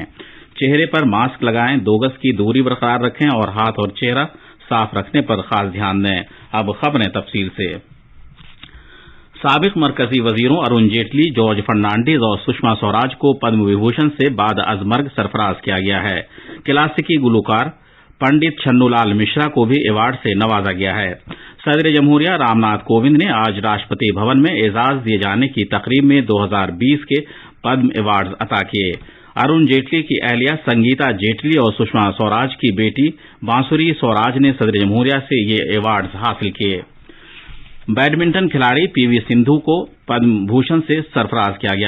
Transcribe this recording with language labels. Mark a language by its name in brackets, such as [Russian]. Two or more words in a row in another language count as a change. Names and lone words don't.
[Urdu] چہرے پر ماسک لگائیں، 2 گز کی دوری برقرار رکھیں اور ہاتھ اور چہرہ صاف رکھنے پر خاص دھیان دیں۔ اب خبریں تفصیل سے۔ سابق مرکزی وزیروں ارون جیٹلی، جارج فرنانڈیز اور سشما سوراج کو پدم وبھوشن سے بعد از مرگ سرفراز کیا گیا ہے۔ کلاسیکی گلوکار پنڈت چھنو لال مشرا کو بھی ایوارڈ سے نوازا گیا ہے۔ صدر جمہوریہ رام ناتھ کووند نے آج راشٹرپتی بھون میں اعزاز دیے جانے کی تقریب میں 2020 کے پدم ایوارڈز عطا کیے۔ ارون جیٹلی کی اہلیہ سنگیتا جیٹلی اور سشما سوراج کی بیٹی بانسری سوراج نے صدر جمہوریہ سے یہ ایوارڈز حاصل کیے۔ بیڈمنٹن کھلاڑی PV سندھو کو پدم بھوشن سے سرفراز کیا گیا۔